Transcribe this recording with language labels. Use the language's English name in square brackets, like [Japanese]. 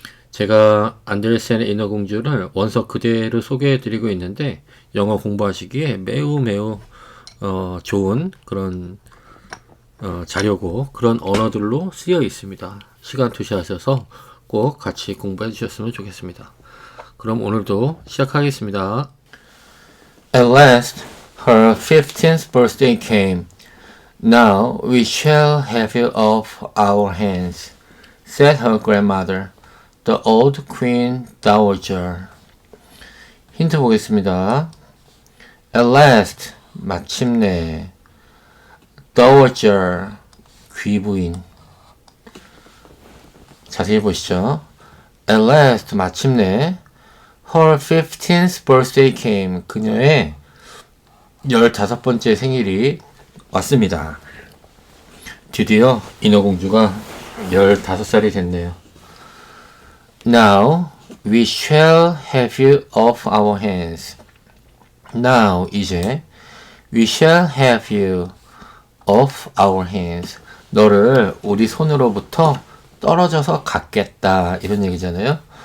[Korean] 제가 안델센의 인어공주를 원서 그대로 소개해드리고 있는데 영어 공부하시기에 매우 좋은 그런 자료고 그런 언어들로 쓰여 있습니다. 시간 투시하셔서 꼭 같이 공부해 주셨으면 좋겠습니다. 그럼 오늘도 시작하겠습니다. [English] At last, her 15th birthday came. Now we shall have it off our hands, said her grandmother, the old Queen Dowager. [Korean] 힌트 보겠습니다. [English] At last, [Korean] 마침내. Dowager, 귀부인. 자세히 보시죠. [English] At last, [Korean] 마침내. [English] Her 15th birthday came. [Korean] 그녀의 15번째 생일이 왔습니다. 드디어 인어공주가 15살이 됐네요. [English] Now we shall have you off our hands. Now [Korean] 이제 [English] we shall have you off our hands. [Korean] 너를 우리 손으로부터 떨어져서 갖겠다 이런 얘기잖아요.